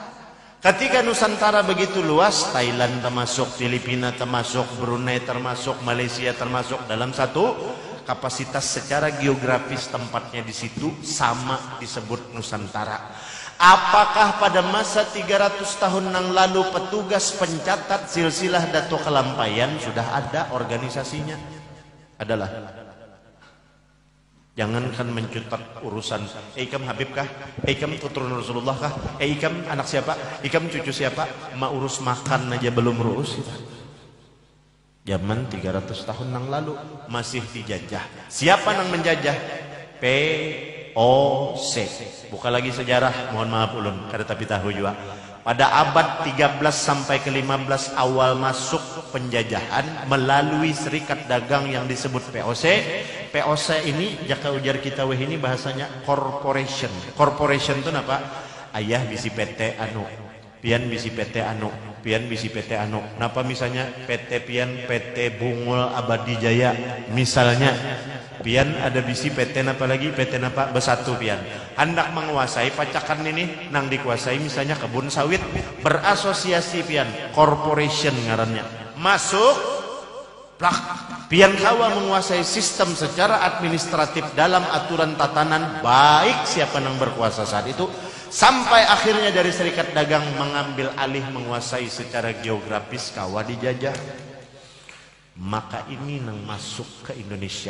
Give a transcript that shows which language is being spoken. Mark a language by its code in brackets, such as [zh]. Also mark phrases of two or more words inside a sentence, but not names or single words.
[id] Ketika Nusantara begitu luas, Thailand termasuk, Filipina termasuk, Brunei termasuk, Malaysia termasuk, dalam satu kapasitas secara geografis tempatnya di situ sama disebut Nusantara. Apakah pada masa 300 tahun yang lalu petugas pencatat silsilah Dato Kelampaian sudah ada organisasinya? Adalah. [bjn] Jangankan mencutat urusan ikam Habib kah? Ikam keturunan Rasulullah kah? Ikam anak siapa? Ikam cucu siapa? Ma urus makan aja belum urus. [id] Zaman 300 tahun yang lalu masih dijajah. Siapa yang menjajah? POC. [bjn] Buka lagi sejarah, mohon maaf ulun, kada tapi tahu juga. [id] Pada abad 13 sampai ke 15 awal masuk penjajahan melalui serikat dagang yang disebut POC. [bjn] POC ini jaka ujar kita weh ini bahasanya corporation. [id] Corporation itu apa? [bjn] Ayah bisi PT anu, pian bisi PT anu, pian bisi PT anu. Napa misalnya PT pian PT Bungul Abadi Jaya misalnya. Pian ada bisi PT napa lagi, PT napa besatu pian hendak menguasai pacakan ini nang dikuasai misalnya kebun sawit, berasosiasi pian corporation ngarannya masuk plak pian kawa menguasai sistem secara administratif dalam aturan tatanan baik siapa nang berkuasa saat itu, sampai akhirnya dari serikat dagang mengambil alih menguasai secara geografis kawa dijajah. [id] Maka ini yang masuk ke Indonesia.